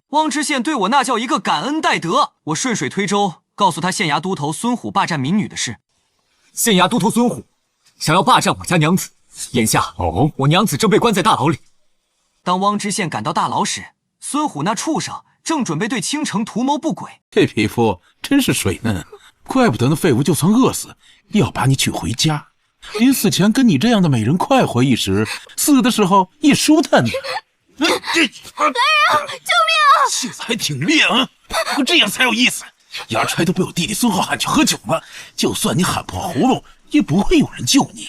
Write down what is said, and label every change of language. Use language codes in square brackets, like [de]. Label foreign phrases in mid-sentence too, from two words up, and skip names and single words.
[zh] 汪知縣對我那叫一個感恩戴德。我順水推舟，告訴他縣衙都頭孫虎霸占民女的事。縣衙都頭孫虎想要霸占我家娘子，眼下我娘子正被關在大牢裡。當汪知縣趕到大牢時，孫虎那畜生正準備對青城圖謀不軌。這皮膚真是水嫩，怪不得那廢物就算餓死，要把你娶回家。臨死前跟你這樣的美人快活一時，死的時候也舒坦的。來人，救命啊！性子還挺烈啊，不過這樣才有意思。衙差都被我弟弟孫浩喊去喝酒了，就算你喊破喉嚨，也不會有人救你。